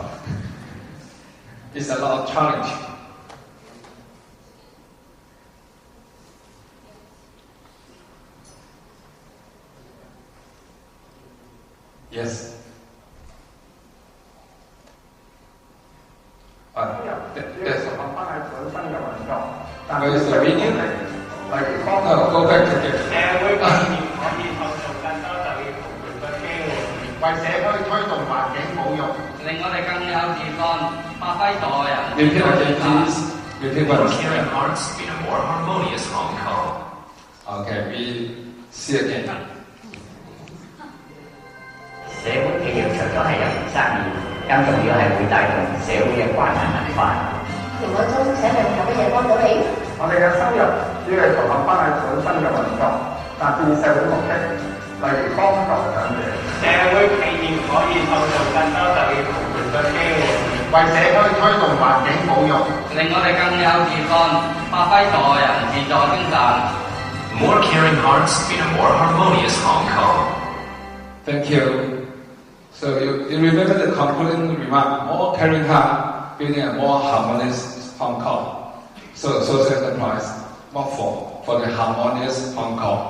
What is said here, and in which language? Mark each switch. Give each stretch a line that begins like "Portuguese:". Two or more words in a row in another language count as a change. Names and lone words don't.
English: It's a lot of challenge. Yes. Where is the video? No, go back to it.
Cantonese: 為社區推動環境保育，令我哋更有自信，發揮助人。
English: Repeat again, please. Repeat once. Caring hearts in a more harmonious Hong Kong. Okay, we see again.
Cantonese: 社會企業除咗係有生意，更重要係會帶動社會嘅關係文化。田海中請問有乜嘢幫到你？我哋嘅收入主要係投入翻喺本身嘅運作，達至社會目的。例如幫助長者，社會企業可以創造更多就業同活躍機會，為社區推動環境保育，令我哋更有自信，發揮助人自助精神。
English: More caring hearts in a more harmonious Hong Kong. Thank you. So you remember the concluding remark: more caring heart, building a more harmonious Hong Kong. So social enterprise, more for the harmonious Hong Kong.